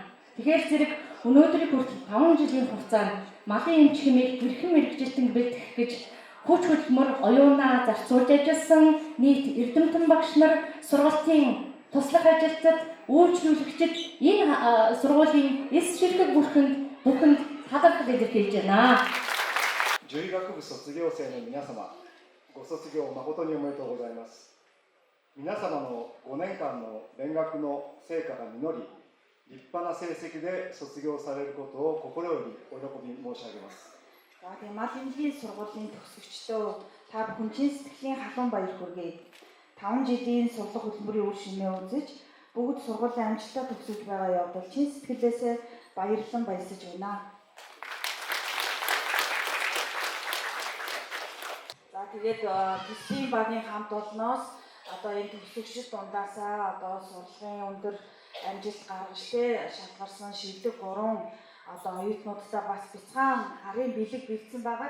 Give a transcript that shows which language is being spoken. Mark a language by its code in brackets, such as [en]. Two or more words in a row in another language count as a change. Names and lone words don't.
[mn] Тэгэхээр зэрэг өнөөдрийг хүртэл 5 жилийн хугацаанд малын эмч хэмээх эрхэм мэргэжилтэн бэлтгэх гэж хүч хөдөлмөр оюунаа зарцуулж ажилласан нийт эрдэмтэн багш нар, сургалтын туслах ажилтнууд, үйлчлүүлэгчид энэ сургуулийн эс ширхэг бүхэнд талархал илэрхийлж байна. [ja] 獣医学部卒業生の皆様、ご卒業誠におめでとうございます。皆様の5年間の勉学の成果が実り、立派な成績で卒業されることを心よりお喜び申し上げます。 [mn] Тэгээд малынгийн сургуулийн төгсөгчдөө та бүхэн чин сэтгэлийн халуун баяр хүргэе. 5 жилийн сурлах хөтөлбөрийн үр шимээ үзэж бүгд сургуулийн амжилттай төгсөж байгаа явдал чин сэтгэлээсээ баярлан баясаж байна. За тэгээд төсвийн багийн хамт олноос энэ төгсөгчд дундаасаа сурлагын өндөр амжилт гаргаж шалгарсан шилдэг 3 оюутнуудтай бас бяцхан харын бэлэг бэлдсэн байгаа.